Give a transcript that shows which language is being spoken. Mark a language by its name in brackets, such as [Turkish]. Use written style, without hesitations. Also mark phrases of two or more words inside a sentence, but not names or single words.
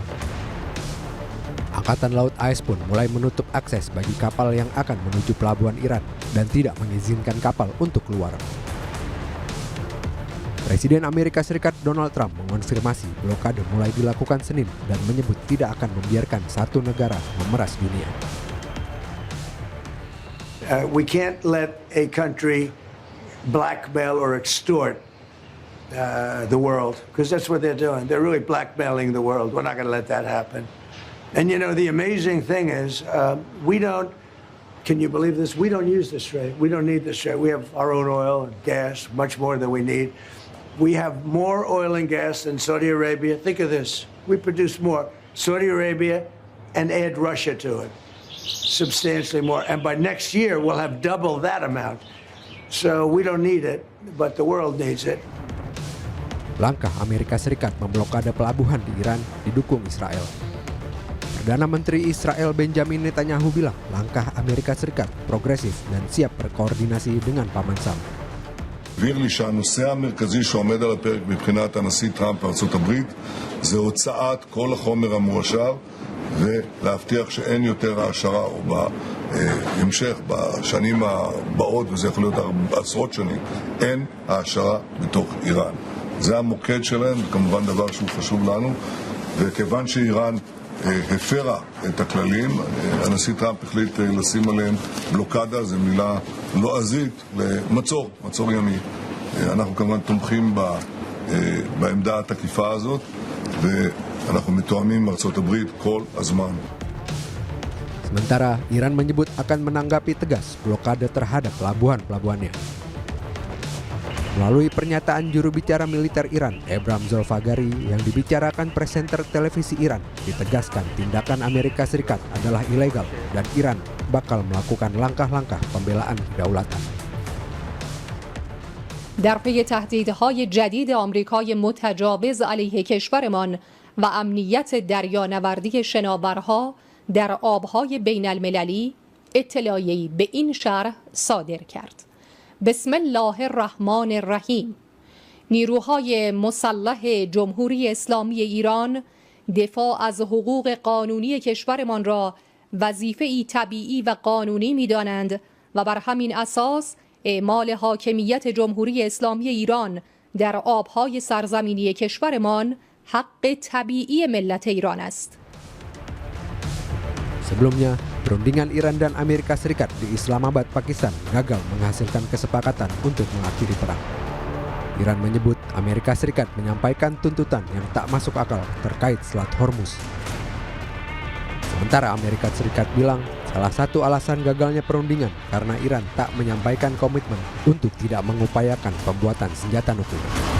[Indonesian] Angkatan Laut AS pun mulai menutup akses bagi kapal yang akan menuju pelabuhan Iran dan tidak mengizinkan kapal untuk keluar. Presiden Amerika Serikat Donald Trump mengonfirmasi blokade mulai dilakukan Senin dan menyebut tidak akan membiarkan satu negara memeras dunia. [English] We can't let a country blackmail or extort the world, because that's what they're doing. They're really blackmailing the world. We're not going to let that happen. And you know, the amazing thing is, we don't, can you believe this? We don't use the Strait. We don't need the Strait. We have our own oil and gas, much more than we need. We have more oil and gas than Saudi Arabia. Think of this. We produce more. Saudi Arabia, and add Russia to it. Substantially more. And by next year, we'll have double that amount. So we don't need it, but the world needs it. [Indonesian] Langkah Amerika Serikat memblokade pelabuhan di Iran didukung Israel. Perdana Menteri Israel Benjamin Netanyahu bilang langkah Amerika Serikat progresif dan siap berkoordinasi dengan Paman Sam. [Hebrew] הבהיר לי שהנושא המרכזי שעומד על הפרק מבחינת הנשיא טראמפ בארצות הברית זה הוצאת כל החומר המועשר ולהבטיח שאין יותר העשרה או בהמשך בשנים הבאות, וזה יכול להיות עשרות שנים, אין העשרה בתוך איראן. זה המוקד שלהם, וכמובן דבר שהוא חשוב לנו, וכיוון שאיראן הפרה את הכללים, הנשיא טראמפ החליט לשים עליהם בלוקדה, זו מילה לועזית למצור, מצור ימי. אנחנו כמובן תומכים בעמדה התקיפה הזאת, ואנחנו מתואמים עם ארצות הברית כל הזמן. [Indonesian] Sementara Iran menyebut akan menanggapi tegas blokade terhadap pelabuhan-pelabuhannya. Melalui pernyataan juru bicara militer Iran, Ebram Zolfagari, yang dibicarakan presenter televisi Iran, ditegaskan tindakan Amerika Serikat adalah ilegal dan Iran bakal melakukan langkah-langkah pembelaan kedaulatan. [Persian] در پی تهدیدهای جدید آمریکای متجاوز علیه کشورمان و امنیت دریانوردی شناورها در آبهای بین المللی، اطلاعیه‌ای به این شرح صادر کرد. [Arabic] بسم الله الرحمن الرحیم. [Persian] نیروهای مسلح جمهوری اسلامی ایران دفاع از حقوق قانونی کشورمان را وظیفه‌ای طبیعی و قانونی می‌دانند و بر همین اساس اعمال حاکمیت جمهوری اسلامی ایران در آبهای سرزمینی کشورمان حق طبیعی ملت ایران است. [Indonesian] Sebelumnya, perundingan Iran dan Amerika Serikat di Islamabad, Pakistan gagal menghasilkan kesepakatan untuk mengakhiri perang. Iran menyebut Amerika Serikat menyampaikan tuntutan yang tak masuk akal terkait Selat Hormuz. Sementara Amerika Serikat bilang salah satu alasan gagalnya perundingan karena Iran tak menyampaikan komitmen untuk tidak mengupayakan pembuatan senjata nuklir.